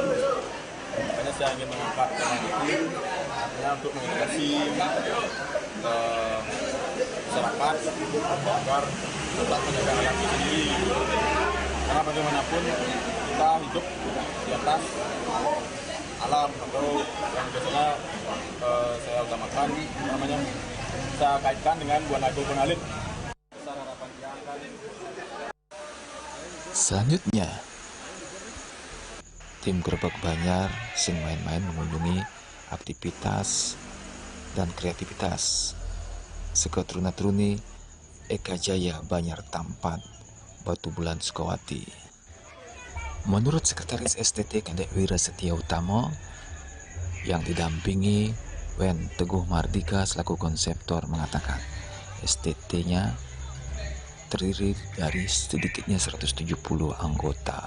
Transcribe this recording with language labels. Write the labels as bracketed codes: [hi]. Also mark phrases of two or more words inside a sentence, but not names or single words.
[id] Makanya saya ingin mengangkat tema itu artinya untuk mengedukasi masyarakat agar tetap menjaga alam itu sendiri. Karena bagaimanapun kita hidup di atas alam atau yang biasanya saya utamakan namanya saya kaitkan dengan Buana Agung Buana Alit. Selanjutnya, tim Grebeg Banjar Sing Main-Main mengunjungi aktivitas dan kreativitas seketruna-truni Eka Jaya Banjar Tampat Batu Bulan Sukawati. Menurut Sekretaris STT Kadek Wira Setia Utama yang didampingi Wen Teguh Mardika selaku konseptor mengatakan STT-nya terdiri dari sedikitnya 170 anggota.